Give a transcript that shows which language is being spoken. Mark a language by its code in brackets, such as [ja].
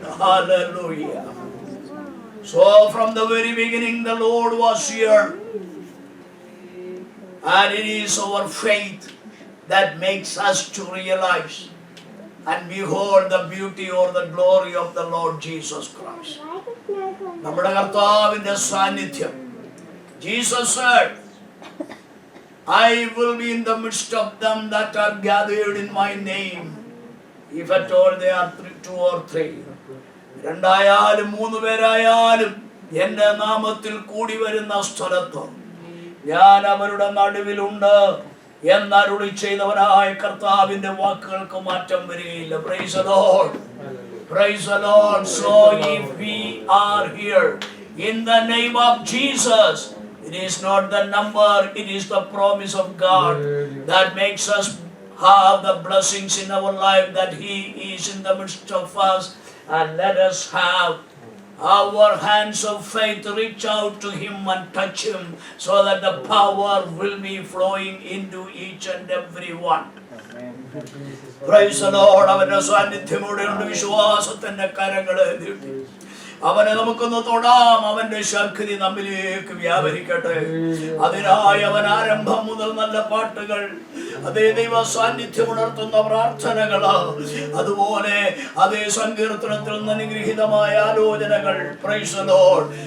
[en] Hallelujah. So from the very beginning the Lord was here, and it is our faith that makes us to realize and behold the beauty or the glory of the Lord Jesus Christ. [ml] നമ്മുടെ കർത്താവിന്റെ സാന്നിധ്യം. [en] Jesus said, I will be in the midst of them that are gathered in my name. If at all they are two or three. [ml] രണ്ടായാലും മൂന്ന് പേരായാലും എന്റെ നാമത്തിൽ കൂടി വരുന്ന സ്ഥലത്ത് ഞാൻ അവരുടെ നടുവിലുണ്ട് എന്നരുളി ചെയ്തവനായ കർത്താവിന്റെ വാക്കുകൾക്ക് മാറ്റം വരികയില്ല. [en] Praise the Lord. Praise the Lord. So if we are here in the name of Jesus, it is not the number, it is the promise of God that makes us have the blessings in our life, that He is in the midst of us. And let us have our hands of faith reach out to Him and touch Him, so that the power will be flowing into each and every one. Praise the Lord. [ml] അവന്റെ സാന്നിധ്യമോടെ ഉണ്ട്. വിശ്വാസത്തിന്റെ കരങ്ങളെ നീട്ടി അവനെ നമുക്കൊന്ന് തൊടാം. അവന്റെ ശക്തി നമ്മിലേക്ക് വ്യാപരിക്കട്ടെ. അതിനായി അവൻ ആരംഭം മുതൽ നല്ല പാട്ടുകൾ, അതേ ദൈവ സാന്നിധ്യം ഉണർത്തുന്ന പ്രാർത്ഥനകൾ, അതുപോലെ അതേ സങ്കീർത്തനത്തിൽ നിന്ന് അനുഗ്രഹീതമായ ആലോചനകൾ. [en] Praise the Lord.